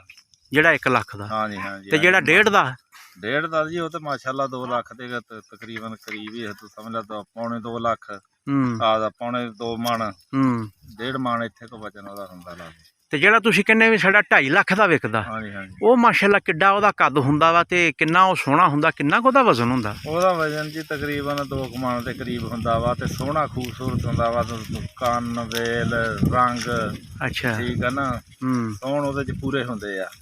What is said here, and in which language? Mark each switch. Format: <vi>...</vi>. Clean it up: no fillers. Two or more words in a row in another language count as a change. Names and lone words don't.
<pa>ਜਿਹੜਾ 1 ਲੱਖ ਦਾ? ਹਾਂ ਜੀ। ਹਾਂ ਜੀ। ਤੇ ਜਿਹੜਾ 1.5 ਦਾ? 1.5 ਦਾ ਜੀ ਵੋ ਤੋ ਮਾਸ਼ਾਅੱਲਾਹ 2 ਲੱਖ ਦੇ ਤਕਰੀਬਨ ਕਰੀਬ ਹੀ ਹੈ, ਤੂੰ ਸਮਝ ਲਾ ਪੌਣੇ 2 ਲੱਖ। ਆ ਪੌਣੇ 2 ਮਣ 1.5 ਮਣ ਇੱਥੇ ਕੋ ਵਜ਼ਨ ਉਹਦਾ ਹੁੰਦਾ ਲਾ। ਤੇ ਜਿਹੜਾ ਤੁਸੀਂ ਕਹਿਣੇ ਵੀ ਸਾਡਾ 2.5 ਲੱਖ ਦਾ ਵਿਕਦਾ, ਹਾਂ ਜੀ। ਹਾਂ ਜੀ। ਉਹ ਮਾਸ਼ਾਅੱਲਾਹ ਕਿੱਡਾ ਉਹਦਾ ਕੱਦ ਹੁੰਦਾ ਵਾ ਤੇ ਕਿੰਨਾ ਉਹ ਸੋਹਣਾ ਹੁੰਦਾ, ਕਿੰਨਾ ਕੁ ਉਹਦਾ ਵਜ਼ਨ ਹੁੰਦਾ? ਉਹਦਾ ਵਜ਼ਨ ਜੀ ਤਕਰੀਬਨ 2 ਮਣ ਦੇ ਕਰੀਬ ਹੁੰਦਾ ਵਾ ਤੇ ਸੋਹਣਾ ਖੂਬਸੂਰਤ ਹੁੰਦਾ ਵਾ, ਕੰਨ ਵੇਲ ਰੰਗ। ਅੱਛਾ, ਠੀਕ ਆ ਨਾ। ਸੋਹਣ ਉਹਦੇ ਚ ਪੂਰੇ ਹੁੰਦੇ ਆ।</pa>